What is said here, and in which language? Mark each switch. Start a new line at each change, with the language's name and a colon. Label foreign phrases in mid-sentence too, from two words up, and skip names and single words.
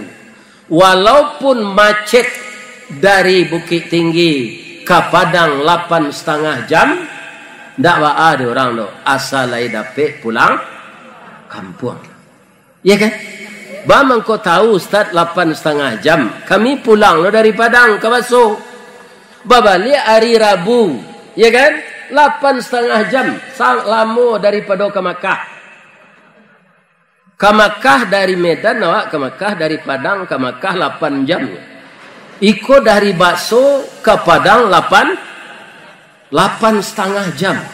Minangkabau: Walaupun macet dari Bukit Tinggi ke Padang 8,5 jam, ndak ada orang do asal lai dapet pulang kampung. Ya kan? Bamang kau tahu Ustaz 8,5 jam. Kami pulang lo dari Padang ke Baso. Babali hari Rabu. Ya kan? 8,5 jam. Sang lama daripada ke Makkah. Ke Makkah dari Medan awak ke Makkah dari Padang ke Makkah 8 jam. Iko dari Baso ke Padang 8,5 jam.